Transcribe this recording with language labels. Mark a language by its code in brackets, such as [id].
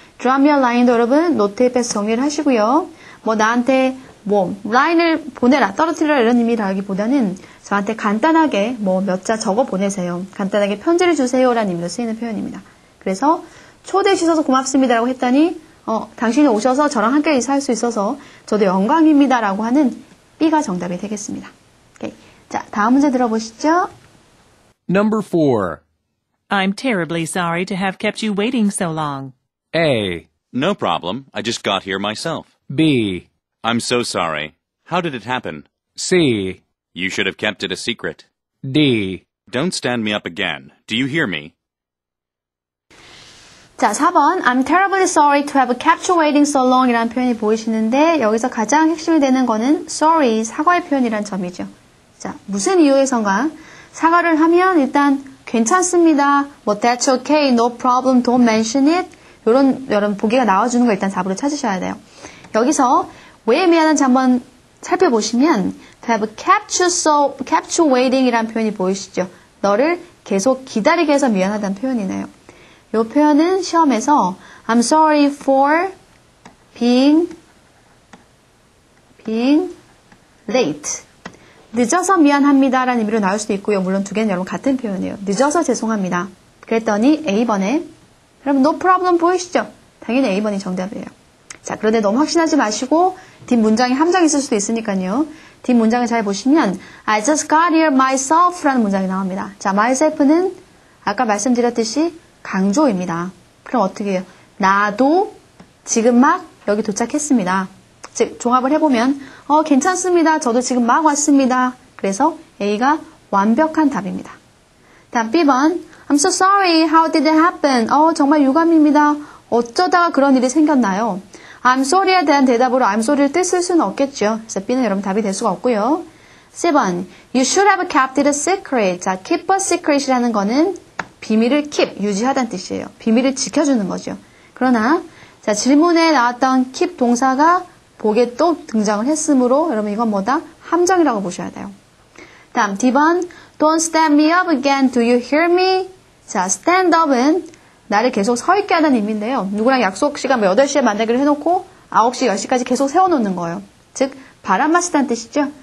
[en] Drop me a line [ko] 도 여러분 노트에 빼서 정리를 하시고요. 나한테 라인을 보내라, 떨어뜨려라 이런 의미라기보다는 저한테 간단하게 몇 자 적어 보내세요. 간단하게 편지를 주세요. 라는 의미로 쓰이는 표현입니다. 그래서 초대해 주셔서 고맙습니다라고 했더니 당신이 오셔서 저랑 함께 인사할 수 있어서 저도 영광입니다. 라고 하는 B가 정답이 되겠습니다. 오케이. 자, 다음 문제 들어보시죠. [en] Number 4. I'm terribly sorry to have kept you waiting so long. A. No problem. I just got here myself. B. I'm so sorry. How did it happen? C. You should have kept it a secret. D. Don't stand me up again. Do you hear me? [ko] 자, 4번. [en] I'm terribly sorry to have kept you waiting so long [ko] 이라는 표현이 보이시는데 여기서 가장 핵심이 되는 거는 sorry, 사과의 표현이란 점이죠. 자, 무슨 이유에선가 사과를 하면 일단 괜찮습니다. [en] That's okay, no problem, don't mention it. [ko] 이런 보기가 나와주는 거 일단 답으로 찾으셔야 돼요. 여기서 왜 미안한지 한번 살펴보시면 [en] to have kept you waiting [ko] 이라는 표현이 보이시죠? 너를 계속 기다리게 해서 미안하다는 표현이네요. 이 표현은 시험에서 [en] I'm sorry for being late. [ko] 늦어서 미안합니다 라는 의미로 나올 수도 있고요. 물론 두 개는 여러분 같은 표현이에요. 늦어서 죄송합니다. 그랬더니 A번에 여러분 [en] no problem [ko] 보이시죠? 당연히 A번이 정답이에요. 자, 그런데 너무 확신하지 마시고 뒷문장에 함정이 있을 수도 있으니까요. 뒷문장을 잘 보시면 [en] I just got here myself [ko] 라는 문장이 나옵니다. 자, myself는 아까 말씀드렸듯이 강조입니다. 그럼 어떻게 해요? 나도 지금 막 여기 도착했습니다. 즉, 종합을 해보면 괜찮습니다. 저도 지금 막 왔습니다. 그래서 A가 완벽한 답입니다. 다음 B번 [en] I'm so sorry. How did it happen? [ko] 정말 유감입니다. 어쩌다가 그런 일이 생겼나요? [en] I'm sorry [ko] 에 대한 대답으로 I'm sorry를 뜻을 수는 없겠죠. 그래서 B는 여러분 답이 될 수가 없고요. C번 [en] You should have kept it a secret. [ko] 자, keep a secret이라는 거는 비밀을 keep, 유지하다는 뜻이에요. 비밀을 지켜주는 거죠. 그러나 자, 질문에 나왔던 keep 동사가 복에 또 등장을 했으므로 여러분 이건 뭐다? 함정이라고 보셔야 돼요. 다음 D번 [en] Don't stand me up again. Do you hear me? [ko] 자, stand up은 나를 계속 서 있게 하는 의미인데요. 누구랑 약속 시간 8시에 만나기로 해놓고 9시, 10시까지 계속 세워놓는 거예요. 즉, 바람 마시다는 뜻이죠.